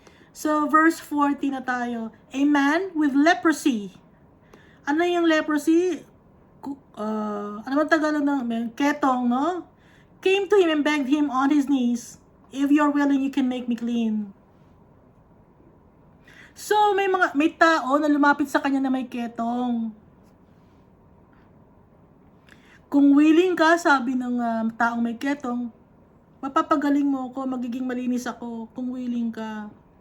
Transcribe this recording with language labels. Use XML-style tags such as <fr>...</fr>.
<en>So,</en> <tl>verse 40 na tayo.</tl> <en>A man with leprosy.</en> <tl>Ano yung leprosy? Ano man Tagalog ng ketong, no?</tl> <en>Came to him and begged him on his knees, if you're willing, you can make me clean.</en> <tl>So, may tao na lumapit sa kanya na may ketong. Kung willing ka, sabi ng taong may ketong, mapapagaling mo ako, magiging malinis ako, kung willing ka.</tl>